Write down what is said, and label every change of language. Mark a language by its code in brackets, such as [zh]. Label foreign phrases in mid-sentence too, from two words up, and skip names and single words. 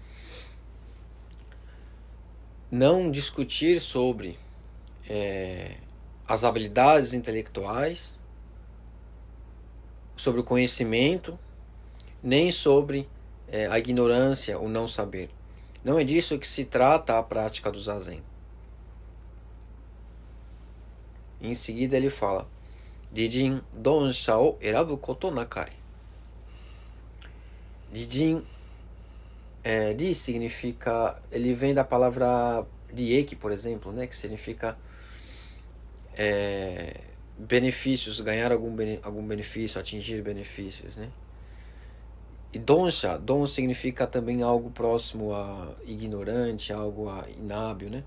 [pt] Não discutir sobre as habilidades intelectuais, sobre o conhecimento, nem sobre a ignorância, o não saber. Não é disso que se trata a prática do Zazen. Em seguida ele fala: [ja] 利人鈍者を選ぶことなかれ. [pt] Rijin, ri significa, ele vem da palavra rieki, por exemplo, né, que significa benefícios, ganhar algum benefício, atingir benefícios, né? E donsha, don significa também algo próximo a ignorante, algo a inábil, né?